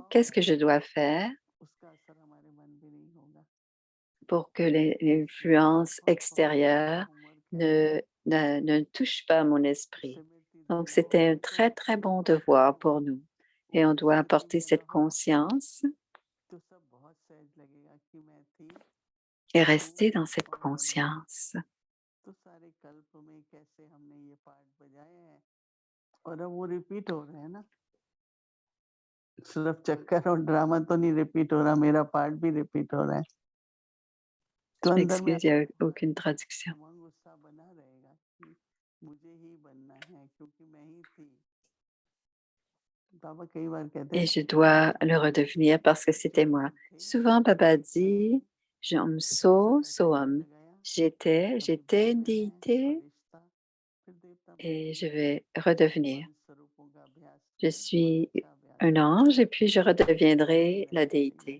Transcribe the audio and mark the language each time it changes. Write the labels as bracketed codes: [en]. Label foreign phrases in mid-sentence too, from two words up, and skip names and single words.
[fr] Qu'est-ce que je dois faire pour que l'influence extérieure ne touche pas mon esprit? Donc, c'était un très, très bon devoir pour nous. Et on doit apporter cette conscience et rester dans cette conscience. [hi] सिर्फ चक्कर और ड्रामा तो नहीं रिपीट हो रहा, मेरा पार्ट भी रिपीट हो रहा है। तो [fr] Je [hi] अंदर में [fr] m'excuse, il n'y a aucune traduction. [hi] उमंग उत्साह बना रहेगा कि मुझे ही बनना है क्योंकि मैं ही थी। बाबा कई बार कहते [fr] Et [hi] हैं [fr] je dois le redevenir parce que c'était moi. Souvent, Baba dit, Jom so, soam. J'étais une déité et je vais redevenir. Je suis un ange et puis je redeviendrai la déité.